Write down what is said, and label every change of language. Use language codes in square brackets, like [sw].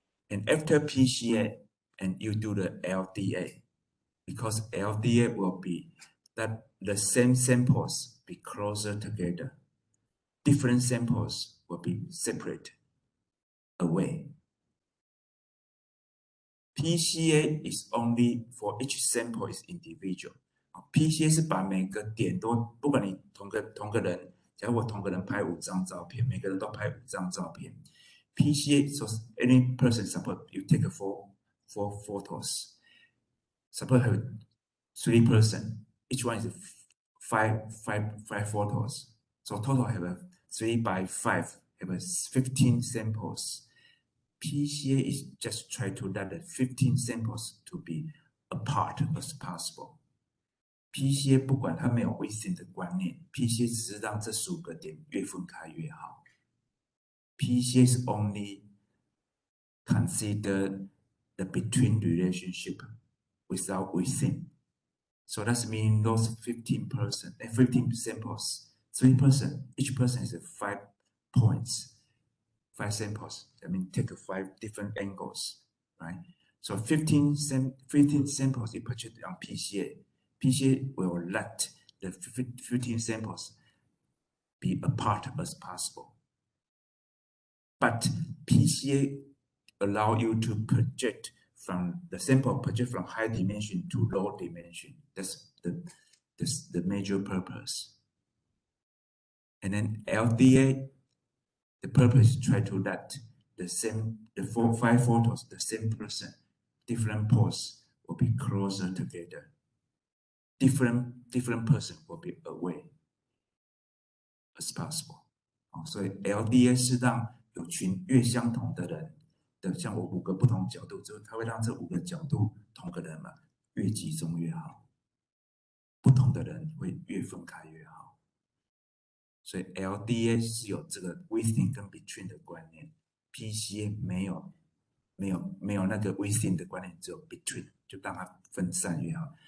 [en] And after PCA, and you do the LDA, because LDA will be that the same samples be closer together. Different samples will be separate away. PCA is only for each sample is individual. [zh] PCA 是把每个点都，不管你同个人，假如我同个人拍5张照片，每个人都拍5张照片。 [en] PCA, so any person, suppose you take four photos. Suppose have 3 person, each one is five photos. So total have a 3 by 5, have a 15 samples. PCA is just try to let the 15 samples to be apart as possible. [zh] PCA 不管它没有 within 的观念 ，PCA 只是让这15个点越分开越好。 [en] PCA is only consider the between relationship without within. So that's mean those 15 samples, 3%, each person is 5 points, 5 samples. I mean, take 5 different angles, right? So 15 samples you put on PCA. PCA will let the 15 samples be apart as possible. But PCA allow you to project from the sample from high dimension to low dimension. That's the major purpose. And then LDA, the purpose is try to let the 5 photos, the same person, different pose will be closer together. Different person will be away as possible. [zh] 所以 LDA 是让有群越相同的人的，像我5个不同角度之后，它会让这5个角度同个人嘛越集中越好，不同的人会越分开越好。所以 LDA 是有这个 within 跟 between 的观念 ，PCA 没有那个 within 的观念，只有 between， 就让它分散越好。